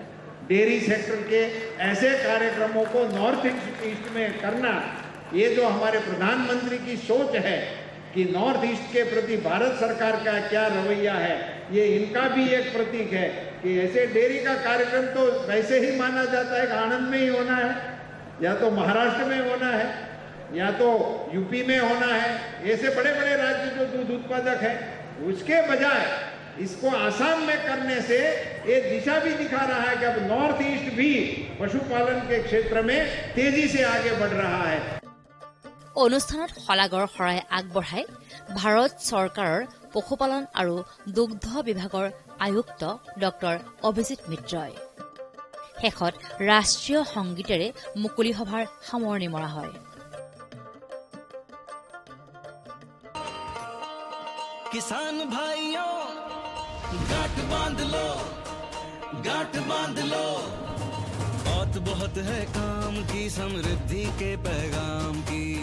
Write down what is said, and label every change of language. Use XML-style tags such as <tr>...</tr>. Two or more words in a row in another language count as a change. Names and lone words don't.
<en>dairy sector</en> <hi>के ऐसे कार्यक्रमों को नॉर्थ ईस्ट में करना, ये जो हमारे प्रधानमंत्री की सोच है कि नॉर्थ ईस्ट के प्रति भारत सरकार का क्या रवैया है, ये इनका भी एक प्रतीक है कि ऐसे डेयरी का कार्यक्रम तो वैसे ही माना जाता है कि आनंद में ही होना है, या तो महाराष्ट्र में होना है या तो यूपी में होना है, ऐसे बड़े बड़े राज्य जो दूध उत्पादक है। उसके बजाय इसको आसाम में करने से ये दिशा भी दिखा रहा है कि अब नॉर्थ ईस्ट भी पशुपालन के क्षेत्र में तेजी से आगे बढ़ रहा है।</hi> <as>অনুষ্ঠানত শলাগৰ শৰাই আগবঢ়াই ভাৰত চৰকাৰৰ পশুপালন আৰু দুগ্ধ বিভাগৰ আয়ুক্ত ডক্টৰ অভিজিত মিত্ৰই শেষত ৰাষ্ট্ৰীয় সংগীতেৰে মুকলি সভাৰ সামৰণি মৰা হয়।</as> <hi>किसान भाइयों गांठ बांध लो, गांठ बांध लो, बहुत बहुत है काम की, समृद्धि के पैगाम की।</hi>